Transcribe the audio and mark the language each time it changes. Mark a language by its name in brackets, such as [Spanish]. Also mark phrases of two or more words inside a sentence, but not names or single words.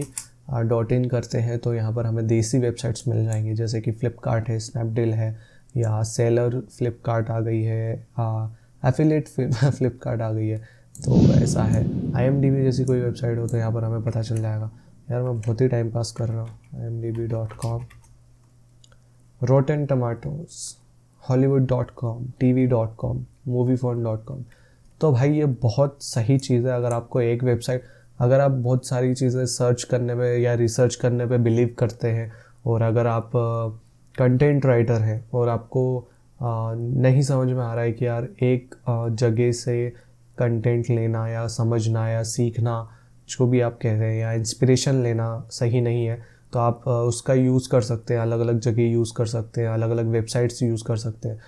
[Hindi] .in करते हैं तो यहाँ पर हमें देसी वेबसाइट्स मिल जाएंगी, जैसे कि फ़्लिपकार्ट है, स्नैपडील है, या सेलर फ़्लिपकार्ट आ गई है, एफिलिएट फ़्लिपकार्ट आ गई है, तो ऐसा है। IMDb जैसी कोई वेबसाइट हो तो यहाँ पर हमें पता चल जाएगा। यार मैं बहुत ही [English] time pass [Hindi] कर रहा हूँ। imdb.com, Rotten Tomatoes, Hollywood.com, TV.com, Moviefone.com। तो भाई ये बहुत सही चीज़ है। अगर आपको एक वेबसाइट, अगर आप बहुत सारी चीज़ें सर्च करने पे या रिसर्च करने पे बिलीव करते हैं, और अगर आप [English] content writer [Hindi] हैं और आपको नहीं समझ में आ रहा है कि यार एक जगह से कंटेंट लेना या समझना या सीखना, जो भी आप कह रहे हैं, या इंस्पिरेशन लेना सही नहीं है, तो आप उसका यूज़ कर सकते हैं, अलग अलग जगह यूज़ कर सकते हैं, अलग अलग वेबसाइट्स यूज़ कर सकते हैं।